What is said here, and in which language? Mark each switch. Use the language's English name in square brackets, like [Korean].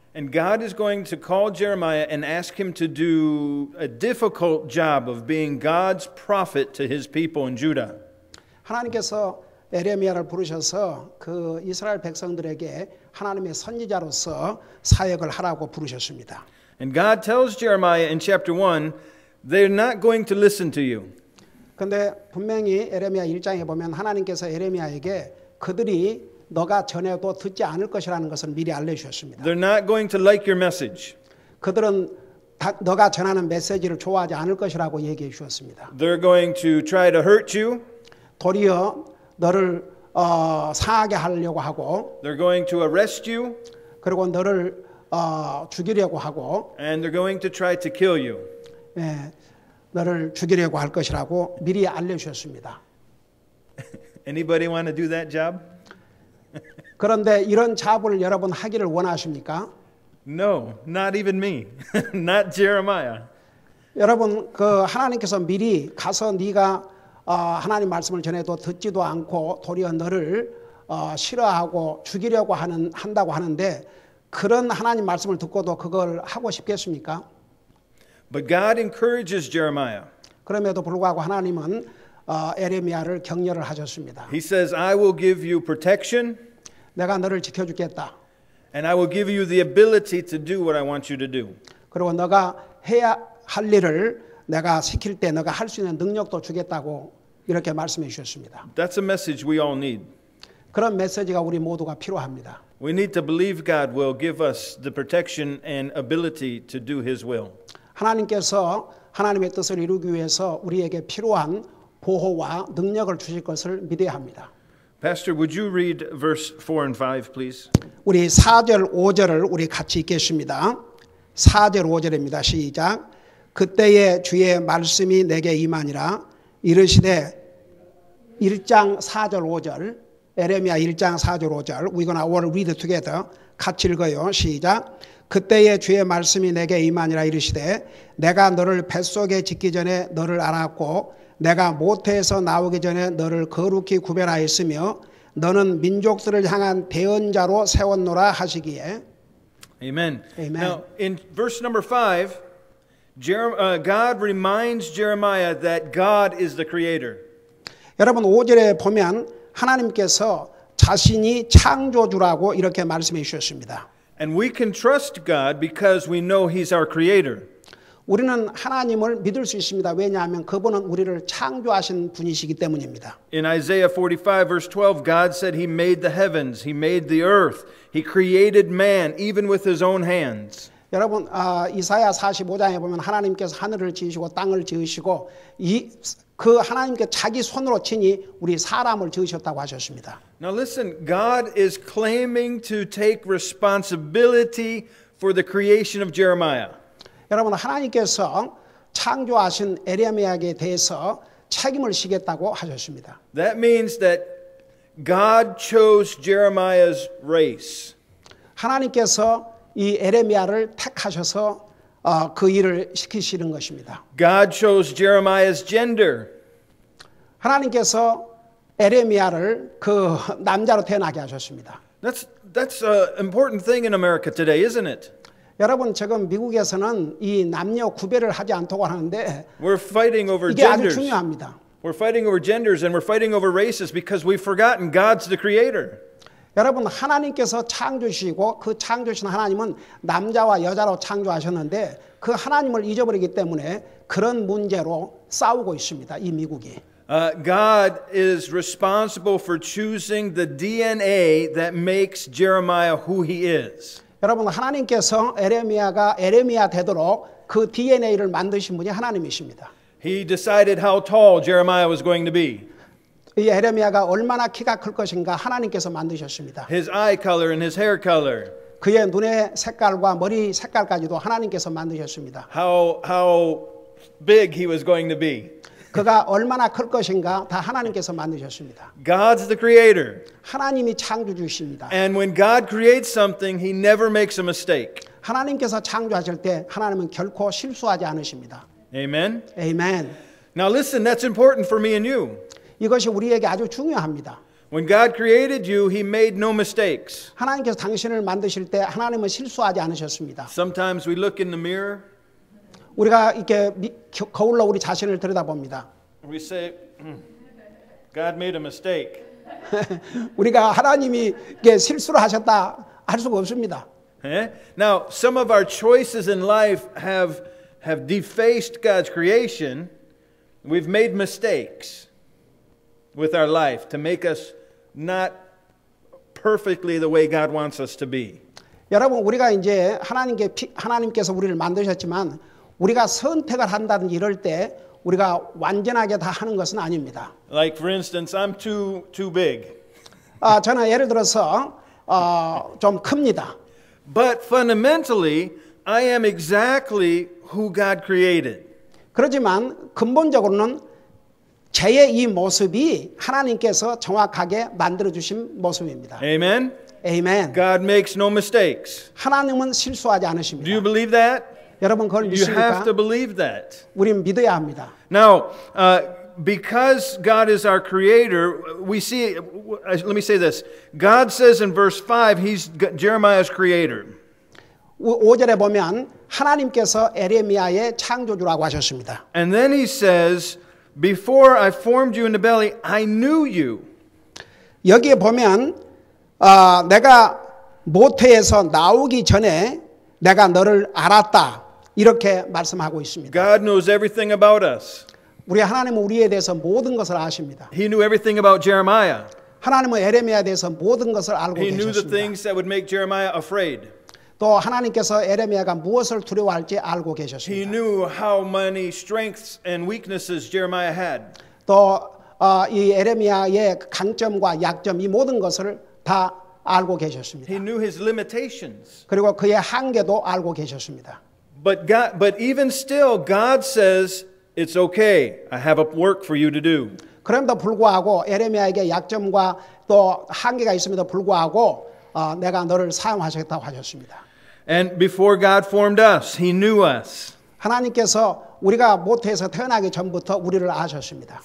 [English] And God is going to call Jeremiah and ask him to do a difficult job of being God's prophet to his people in Judah. [Korean] 하나님께서 에레미야를 부르셔서 그 이스라엘 백성들에게 하나님의 선지자로서 사역을 하라고 부르셨습니다. [English] And God tells Jeremiah in chapter 1, they're not going to listen to you. [Korean] 근데 분명히 에레미야 1장에 보면 하나님께서 에레미야에게 그들이 너가 전해도 듣지 않을 것이라는 것을 미리 알려주셨습니다. [English] They're not going to like your message. [Korean] 그들은 너가 전하는 메시지를 좋아하지 않을 것이라고 얘기해 주셨습니다. [English] They're going to try to hurt you. [Korean] 도리어 너를 상하게 하려고 하고 [English] They're going to arrest you. [Korean] 그리고 너를 죽이려고 하고 [English] And they're going to try to kill you. [Korean] 예, 너를 죽이려고 할 것이라고 미리 알려주셨습니다. [English] Anybody want to do that job? [Korean] 그런데 이런 잡을 여러분 하기를 원하십니까? [English] No, not even me. Not Jeremiah. [Korean] 여러분 그 하나님께서 미리 가서 네가 하나님 말씀을 전해도 듣지도 않고 도리어 너를 싫어하고 죽이려고 한다고 하는데 그런 하나님 말씀을 듣고도 그걸 하고 싶겠습니까? [English] But God encourages Jeremiah. [Korean] 그럼에도 불구하고 하나님은 에레미야를 격려를 하셨습니다. [English] He says, I will give you protection. [Korean] 내가 너를 지켜주겠다. [English] And I will give you the ability to do what I want you to do. [Korean] 그리고 너가 해야 할 일을 내가 시킬 때 너가 할 수 있는 능력도 주겠다고 이렇게 말씀해 주셨습니다. [English] That's a message we all need. [Korean] 그런 메시지가 우리 모두가 필요합니다. [English] We need to believe God will give us the protection and ability to do His will. [Korean] 하나님께서 하나님의 뜻을 이루기 위해서 우리에게 필요한 보호와 능력을 주실 것을 믿어야 합니다. [English] Pastor, would you read verse 4 and 5, please? [Korean] 우리 4절 5절을 우리 같이 읽겠습니다. 4절 5절입니다. 시작. 그때에 주의 말씀이 내게 임하니라 이르시되 1장 4절 5절 에레미야 1장 4절 5절 [English] We're gonna all read together. [Korean] 같이 읽어요. 시작. 그때에 주의 말씀이 내게 임하니라 이르시되 내가 너를 뱃속에 짓기 전에 너를 알았고 내가 모태에서 나오기 전에 너를 거룩히 구별하였으며 너는 민족들을 향한 대언자로 세웠노라 하시기에 [English] Amen. Amen. Now, in verse number 5, God reminds Jeremiah that God is the creator. [Korean] 여러분 5절에 보면 하나님께서 자신이 창조주라고 이렇게 말씀해 주셨습니다. [English] And we can trust God because we know He's our creator. [Korean] 우리는 하나님을 믿을 수 있습니다. 왜냐하면 그분은 우리를 창조하신 분이시기 때문입니다. [English] In Isaiah 45 verse 12, God said He made the heavens, He made the earth, He created man even with His own hands. [Korean] 여러분 이사야 45장에 보면 하나님께서 하늘을 지으시고 땅을 지으시고 그 하나님께 자기 손으로 친히 우리 사람을 지으셨다고 하셨습니다. [English] Now listen, God is claiming to take responsibility for the creation of Jeremiah. [Korean] 여러분 하나님께서 창조하신 에레미야에 대해서 책임을 지겠다고 하셨습니다. [English] That means that God chose Jeremiah's race. [Korean] 하나님께서 이 에레미야를 택하셔서 그 일을 시키시는 것입니다. [English] God chose Jeremiah's gender. [Korean] 하나님께서 에레미야를 그 남자로 태어나게 하셨습니다. [English] That's an important thing in America today, isn't it? [Korean] 여러분 지금 미국에서는 이 남녀 구별을 하지 않다고 하는데 [English] We're fighting over [Korean] 이게 아주 [English] genders. [Korean] 중요합니다. [English] We're fighting over genders and we're fighting over races because we've forgotten God's the creator. [Korean] 여러분 하나님께서 창조시고 그 창조신 하나님은 남자와 여자로 창조하셨는데 그 하나님을 잊어버리기 때문에 그런 문제로 싸우고 있습니다. 이 미국이. [English] God is responsible for choosing the DNA that makes Jeremiah who he is. [Korean] 여러분 하나님께서 에레미야가 에레미야 되도록 그 DNA를 만드신 분이 하나님이십니다. [English] He decided how tall Jeremiah was going to be. [Korean] 이 에레미야가 얼마나 키가 클 것인가 하나님께서 만드셨습니다. [English] His eye color and his hair color. [Korean] 그의 눈의 색깔과 머리 색깔까지도 하나님께서 만드셨습니다. [English] How big he was going to be. [Korean] 그가 얼마나 클 것인가 다 하나님께서 만드셨습니다. [English] God's the creator. [Korean] 하나님이 창조주십니다. [English] And when God creates something, he never makes a mistake. [Korean] 하나님께서 창조하실 때 하나님은 결코 실수하지 않으십니다. [English] Amen. [Korean] 아멘. [English] Now listen, that's important for me and you. [Korean] 이것이 우리에게 아주 중요합니다. [English] When God created you, he made no mistakes. [Korean] 하나님께서 당신을 만드실 때 하나님은 실수하지 않으셨습니다. [English] Sometimes we look in the mirror. [Korean] 우리가 이렇게 거울로 우리 자신을 들여다봅니다. [English] We say, God made a mistake. [Korean] 우리가 하나님이 이게 실수를 하셨다 할 수가 없습니다. [English] Now, some of our choices in life have defaced God's creation. We've made mistakes with our life to make us not perfectly the way God wants us to be. [Korean] 여러분 우리가 이제 하나님께서 우리를 만드셨지만 우리가 선택을 한다든지 이럴 때 우리가 완전하게 다 하는 것은 아닙니다. [English] Like for instance, I'm too big. [Korean] 저는 예를 들어서 좀 큽니다. [English] But fundamentally, I am exactly who God created. [Korean] 그렇지만 근본적으로는 제의 이 모습이 하나님께서 정확하게 만들어 주신 모습입니다. [English] Amen. Amen. God makes no mistakes. [Korean] 하나님은 실수하지 않으십니다. [English] Do you believe that? [Korean] 여러분 그걸 [English] You have [Korean] 믿습니까? [English] to believe that. [Korean] 우리는 믿어야 합니다. [English] Now, because God is our creator, we see, let me say this. God says in verse 5, he's Jeremiah's creator. [Korean] 5절에 보면 하나님께서 에레미야의 창조주라고 하셨습니다. [English] And then he says, before I formed you in the belly, I knew you. [Korean] 여기에 보면 내가 모태에서 나오기 전에 내가 너를 알았다. 이렇게 말씀하고 있습니다. [English] God knows everything about us. [Korean] 우리 하나님은 우리에 대해서 모든 것을 아십니다. [English] He knew everything about Jeremiah. [Korean] 하나님은 에레미야에 대해서 모든 것을 알고 [English] He knew the [Korean] 계셨습니다. [English] things that would make Jeremiah afraid. [Korean] 또 하나님께서 에레미야가 무엇을 두려워할지 알고 [English] He [Korean] 계셨습니다. [English] knew how many strengths and weaknesses Jeremiah had. [Korean] 또 이 에레미야의 강점과 약점 이 모든 것을 다 알고 계셨습니다. [English] He knew his limitations. [Korean] 그리고 그의 한계도 알고 계셨습니다. [English] But even still, God says, it's okay. I have a work for you to do. [Korean] 그럼에도 불구하고 에레미야에게 약점과 또 한계가 있음에도 불구하고 내가 너를 사용하시겠다고 하셨습니다. [English] And before God formed us, He knew us. [Korean] 하나님께서 우리가 모태에서 태어나기 전부터 우리를 아셨습니다.